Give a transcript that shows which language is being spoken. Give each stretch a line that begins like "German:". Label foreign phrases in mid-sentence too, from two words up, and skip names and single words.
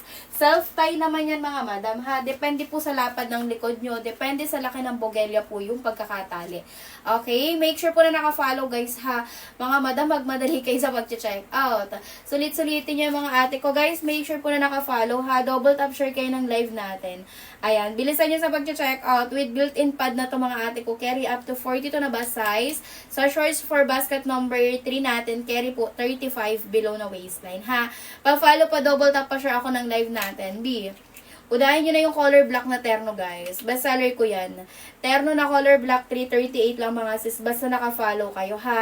Filipino: Self-tie naman yan, mga madam, ha. Depende po sa lapad ng likod nyo. Depende sa laki ng bogelya po yung pagkakatali. Okay?
English: Make sure
Filipino: po na naka-follow, guys, ha. Mga madam, magmadali kayo sa pag-check out. Sulit-sulitin nyo yung mga ate ko, guys.
English: Make sure
Filipino: po na naka-follow, ha.
English: Double tap share
Filipino: kayo ng live natin. Ayan, bilisan nyo sa pag-check out
English: with built-in pad
Filipino: na to, mga ate ko.
English: Carry up to 42 na bust size.
Filipino: Sa
English: shorts for basket number
Filipino: 3 natin, carry po 35 below na waistline, ha. Pa-follow pa,
English: double tap
Filipino: pa share ako ng live natin. B, udahin nyo na yung
English: color black
Filipino: na terno, guys. Best seller ko yan. Terno na
English: color black,
Filipino: 338 lang, mga sis. Basta naka-follow kayo, ha.